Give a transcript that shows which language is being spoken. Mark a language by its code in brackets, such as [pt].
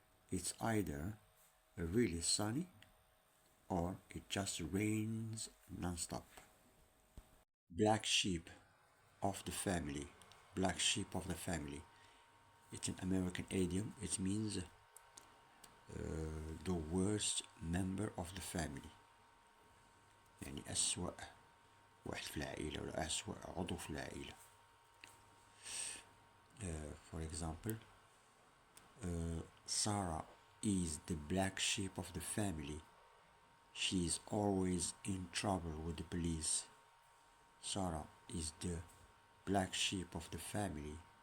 [en] It's either really sunny or it just rains non-stop. Black sheep of the family. Black sheep of the family. It's an American idiom. It means the worst member of the family. [ar] يعني أسوأ واحد في العائلة ولا أسوأ عضو في العائلة. [en] For example, Sarah is the black sheep of the family. She is always in trouble with the police. Sarah is the black sheep of the family.